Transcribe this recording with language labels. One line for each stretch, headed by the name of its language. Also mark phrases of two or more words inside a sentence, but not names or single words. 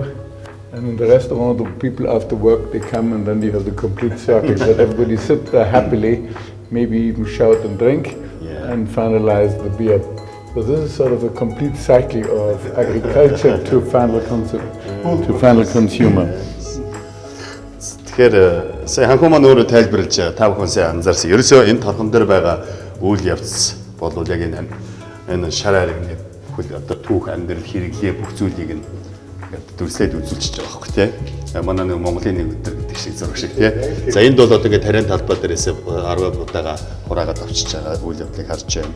English: And in the restaurant, the people after work, they come, and then you have the complete circle that everybody sits there happily, maybe even shout and drink, and finalize the beer. So this is sort of a complete cycle of agriculture to final consumer.
Mongolian: Тэгэхээр сая ханхуу маань өөрөө тайлбарлаж та бүхэн сайн анзаарсан. Ерөөсөө энэ торхон дээр байгаа үйл явц бол яг энэ шараар ингээд бүхэл одоо түүх амьдрал хэрэглээ бүх зүйлийг ингээд дүрслээд үзүүлчихэж байгаа байхгүй тий. Манай нэг Монголын нэг өдөр гэдэг шиг зураг шиг тий. За энд бол одоо ингээд тариан талбай дээрээс 10 удаагаа хураагаад авчиж байгаа үйл явдлыг харж байна.